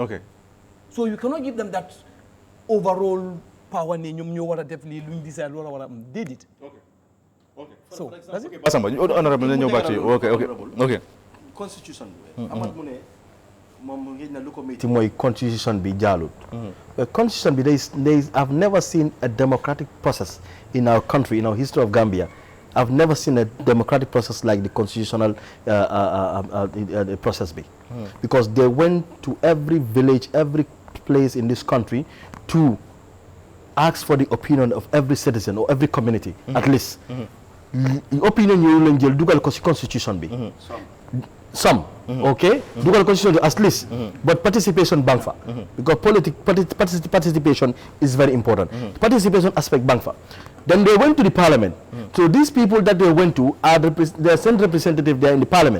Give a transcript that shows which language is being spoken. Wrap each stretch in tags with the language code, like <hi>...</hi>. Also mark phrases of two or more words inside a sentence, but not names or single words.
<en>Okay. So you cannot give them that overall power</en> <wo>ne ñoom ñoo war a def lii luñ decide loolu war a am déedéet.</wo> <en>Okay. Okay. So that's it. Basamba, honorable, ñëw back to you. Okay.</en> <wo>Constitution bi. Amat mu ne moom ngi na lu ko metti mooy constitution bi jaalut.</wo> <en>Constitution bi I've never seen a democratic process in our country, in our history of Gambia. I've never seen a democratic process like the constitutional process be. Because they went to every village, every place in this country to ask for the opinion of every citizen or every community, at least. The opinion you will</en> <wo>jël dugal ko ci constitution bi.</wo> <en>Some, okay? Dugal constitution at least, but participation</en> <wo>bank fa.</wo> <en>Because participation is very important. Participation aspect</en> <wo>bank fa.</wo> <en>Then they went to the parliament. So these people that they went to are they sent representative there in the parliament.</en>